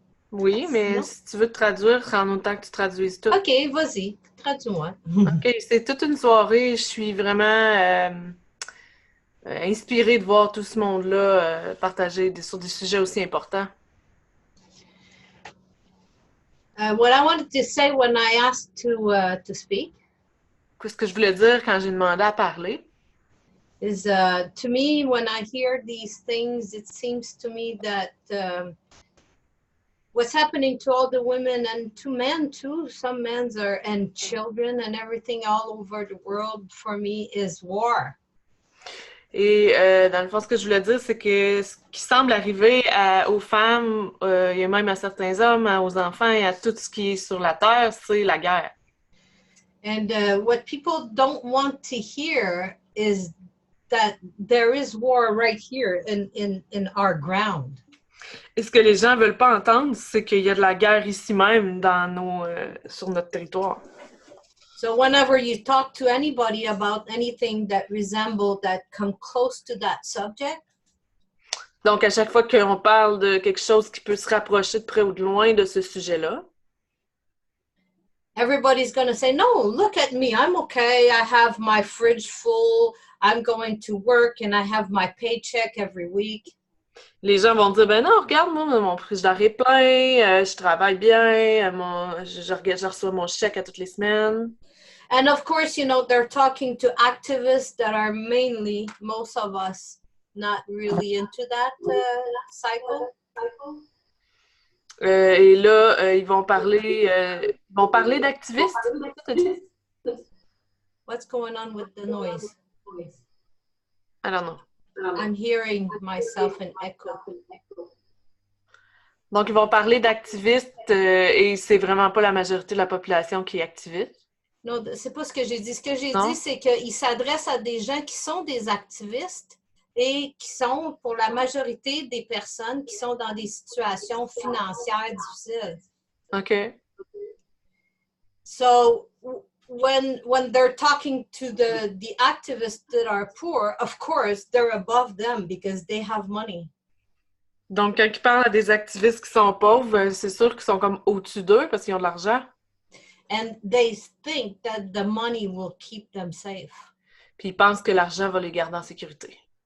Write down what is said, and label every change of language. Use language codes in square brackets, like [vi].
[fr] Oui, mais sinon? Si tu veux te traduire, en autant que tu traduises tout. OK, vas-y, traduis-moi. OK, c'est toute une soirée. Je suis vraiment inspirée de voir tout ce monde-là partager sur des sujets aussi importants. [en] What I wanted to say when I asked to speak [fr] Qu'est-ce que je voulais dire quand j'ai demandé à parler? [en] is to me, when I hear these things, it seems to me that what's happening to all the women and to men too, some men and children and everything all over the world, for me, is war. [fr] Et dans le fond, ce que je voulais dire, c'est que ce qui semble arriver aux femmes, et même à certains hommes, aux enfants et à tout ce qui est sur la terre, c'est la guerre. [en] And what people don't want to hear is that there is war right here in our ground. [fr] Et ce que les gens veulent pas entendre, c'est qu'il y a de la guerre ici même sur notre territoire. [en] So whenever you talk to anybody about anything that resembles, that come close to that subject, [fr] Donc, à chaque fois qu'on parle de quelque chose qui peut se rapprocher de près ou de loin de ce sujet-là, [en] everybody's going to say, no, look at me, I'm okay, I have my fridge full, I'm going to work and I have my paycheck every week. [fr] les gens vont dire, ben non, regarde, moi, mon frigidaire est plein, je travaille bien, je reçois mon chèque à toutes les semaines. [en] And of course, you know, they're talking to activists that are mainly, most of us, not really into that cycle. [fr] Et là, ils vont parler d'activistes. [en] What's going on with the noise? I don't know. I'm hearing myself an echo. [fr] Donc, ils vont parler d'activistes et c'est vraiment pas la majorité de la population qui est activiste. Non, c'est pas ce que j'ai dit. Ce que j'ai dit, c'est qu'il s'adresse à des gens qui sont des activistes et qui sont, pour la majorité des personnes, qui sont dans des situations financières difficiles. OK. [en] So, when they're talking to the activists that are poor, of course, they're above them because they have money. [fr] Donc, quand ils parlent à des activistes qui sont pauvres, c'est sûr qu'ils sont comme au-dessus d'eux parce qu'ils ont de l'argent. [en] And they think that the money will keep them safe. [fr] Puis ils pensent que l'argent va les garder en sécurité.